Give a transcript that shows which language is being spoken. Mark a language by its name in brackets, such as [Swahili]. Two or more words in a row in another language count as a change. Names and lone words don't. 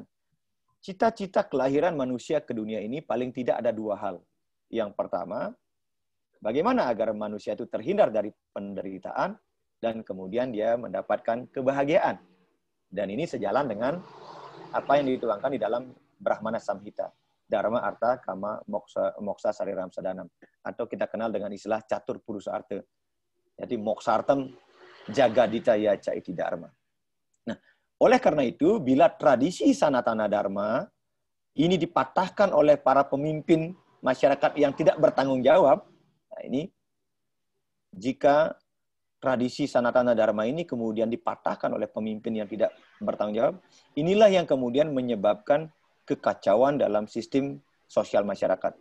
[Indonesian] Cita-cita kelahiran manusia ke dunia ini paling tidak ada dua hal. Yang pertama, bagaimana agar manusia itu terhindar dari penderitaan, dan kemudian dia mendapatkan kebahagiaan. Dan ini sejalan dengan apa yang dituangkan di dalam Brahmana Samhita. [Sanskrit] Dharma, arta, kama, moksa, sariram, sadanam. [Indonesian] Atau kita kenal dengan istilah [Sanskrit] catur purusa arta. Jadi moksartam jagadita yaca iti dharma. [Indonesian] Nah, oleh karena itu, bila tradisi Sanatana Dharma ini dipatahkan oleh para pemimpin masyarakat yang tidak bertanggung jawab, nah ini, jika tradisi Sanatana Dharma ini kemudian dipatahkan oleh pemimpin yang tidak bertanggung jawab, inilah yang kemudian menyebabkan kekacauan dalam sistem sosial masyarakat.